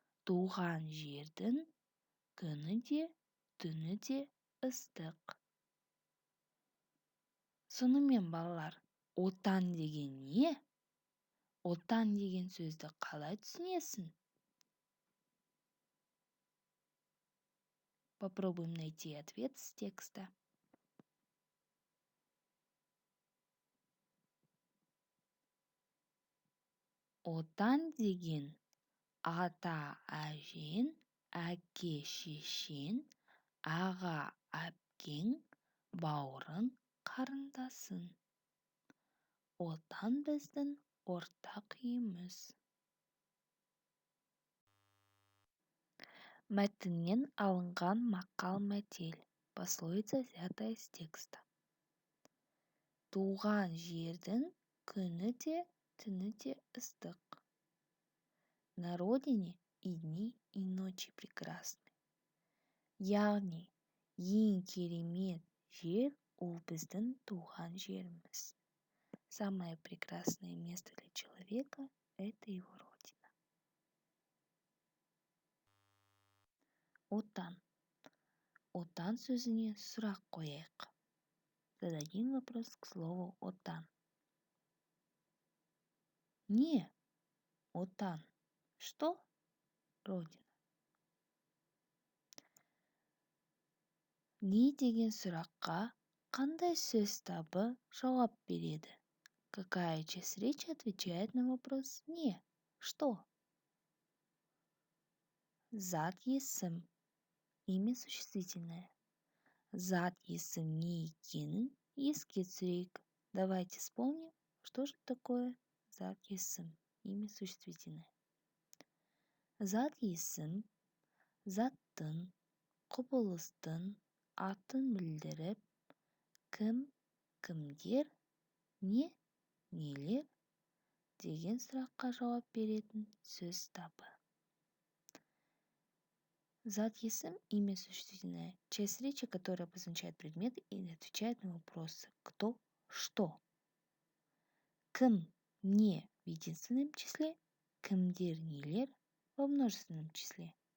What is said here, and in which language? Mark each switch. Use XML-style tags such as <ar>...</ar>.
<kk>Туған жердің күні де, түні де ыстық. Сонымен, балалар, отан деген не? Отан деген сөзді қалай түсінесің?</kk> <ru>Попробуем найти ответ с текста.</ru> <kk>Отан деген ата-әжең, әке-шешең, аға-әпкең, бауырың, қарындасың. Отан біздің ортақ үйіміз. Мәтіннен алынған мақал-мәтел.</kk> <ru>Пословица взятая из текста.</ru> <kk>Туған жердің күні де, түні де ыстық.</kk> <ru>На родине и дни, и ночи прекрасны.</ru> <kk>Яғни, ең керемет жер ол біздің туған жеріміз.</kk> <ru>Самое прекрасное место для человека – это его родина.</ru> <kk>Отан. Отан сөзіне сұрақ қояйық.</kk> <ru>Зададим вопрос к слову отан.</ru> <kk>Не отан.</kk> <ru>Что? Родина.</ru> <kk>Не деген сұраққа қандай сөз табы жауап береді?</kk> <ru>Какая часть речи отвечает на вопрос не? Что?</ru> <kk>Зат есім.</kk> <ru>Имя существительное.</ru> <kk>Зат есім не екенін еске түсірейік.</kk> <ru>Давайте вспомним, что же такое зат есім. Имя существительное.</ru> <kk>Зат есім заттың, құбылыстың атын білдіріп, кім, кімдер, не, нелер деген сұраққа жауап беретін сөз табы.</kk> <ru>Зат есім имя существительное. Часть речи, которая обозначает предмет и отвечает на вопросы кто, что. Кім, не в единственном числе, кімдер, нелер во множественном числе.</ru>